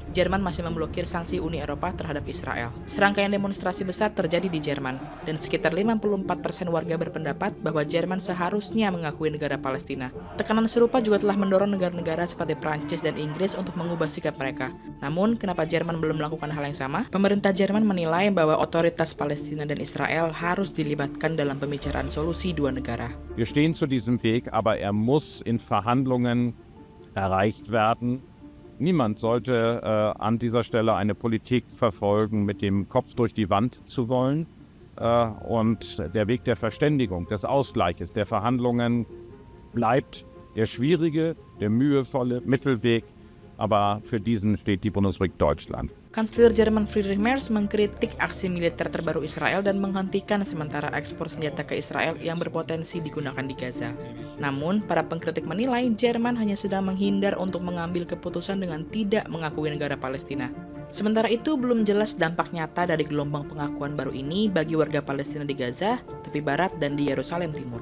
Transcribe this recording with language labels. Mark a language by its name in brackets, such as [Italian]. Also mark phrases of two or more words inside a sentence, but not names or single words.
[Indonesian] Jerman masih memblokir sanksi Uni Eropa terhadap Israel. Serangkaian demonstrasi besar terjadi di Jerman, dan sekitar 54% warga berpendapat bahwa Jerman seharusnya mengakui negara Palestina. Tekanan serupa juga telah mendorong negara-negara seperti Prancis dan Inggris untuk mengubah sikap mereka. Namun, kenapa Jerman belum melakukan hal yang sama? Pemerintah Jerman menilai bahwa otoritas Palestina dan Israel harus dilibatkan dalam pembicaraan solusi dua negara. [German] Wir stehen zu diesem Weg, aber er muss in Verhandlungen erreicht werden. Niemand sollte an dieser Stelle eine Politik verfolgen, mit dem Kopf durch die Wand zu wollen. Und der Weg der Verständigung, des Ausgleiches, der Verhandlungen bleibt der schwierige, der mühevolle Mittelweg. Aber für diesen steht die Bundesrepublik Deutschland. [Indonesian] Kanselir Jerman Friedrich Merz mengkritik aksi militer terbaru Israel dan menghentikan sementara ekspor senjata ke Israel yang berpotensi digunakan di Gaza. Namun, para pengkritik menilai Jerman hanya sedang menghindar untuk mengambil keputusan dengan tidak mengakui negara Palestina. Sementara itu, belum jelas dampak nyata dari gelombang pengakuan baru ini bagi warga Palestina di Gaza, tepi barat, dan di Yerusalem Timur.